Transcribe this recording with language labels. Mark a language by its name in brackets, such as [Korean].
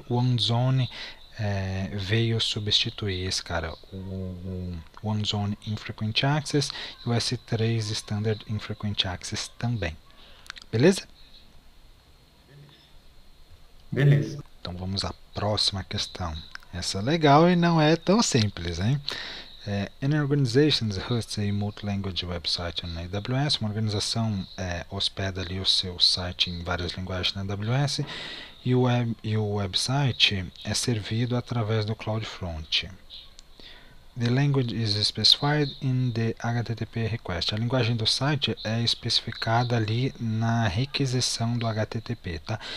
[Portuguese] O OneZone veio substituir esse cara, o OneZone Infrequent Access e o S3 Standard Infrequent Access também. Beleza? Beleza. Então vamos à próxima questão. Essa é legal e não é tão simples, hein? [English] An organization hosts a multi-language website on AWS. [Portuguese] Uma organização hospeda ali o seu site em várias linguagens na AWS e o website é servido através do CloudFront. [English] The language is specified in the HTTP request. [Portuguese] A linguagem do site é especificada ali na requisição do HTTP, tá?